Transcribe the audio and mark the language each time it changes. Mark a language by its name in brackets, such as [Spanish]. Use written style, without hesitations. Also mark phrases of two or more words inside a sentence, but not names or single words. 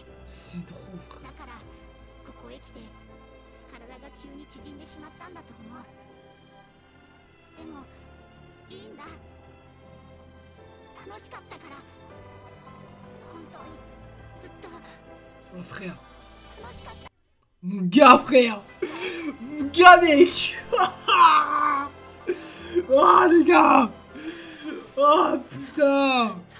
[Japanese] だからここへ来て体が急に縮んでしまったんだと思う。でもいいんだ。楽しかったから。本当にずっと。 [French] Mon frère. [Japanese] 楽しかった。 [French] Mon gars, frère. Mon gars, mec. Oh, les gars. Oh putain!